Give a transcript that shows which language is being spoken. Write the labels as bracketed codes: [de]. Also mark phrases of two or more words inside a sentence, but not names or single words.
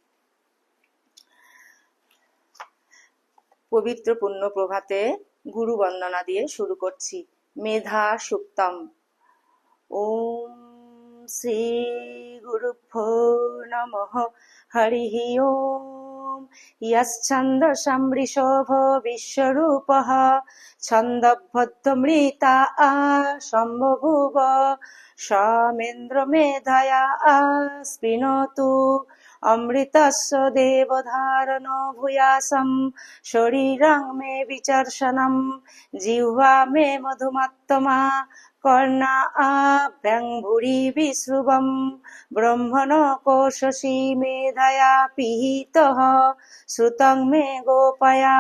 [bn] পবিত্র পুণ্য প্রভাতে গুরু বন্দনা দিয়ে শুরু করছি। [sa] মেধা সুক্তম। ওম শ্রী গুরুভ্যো নমঃ। হরিঃ ওম। ইয়শ্ছন্দসাং বৃষভ বিশ্বরূপঃ ছন্দবদ্ধমৃতা সম্বভূব সমেন্দ্র মেধয়া স্পৃণোতু অমৃতস্য দেবধারণ ভূয়াসম শরীরং মে বিচর্ষণম জিহ্বা মে মধুমাত্তমা কর্ণাভ্যাং ভুরি বিশ্রুবম ব্রহ্মণ কোশসী মেধয়া পিহিতঃ শ্রুতং মে গোপয়া।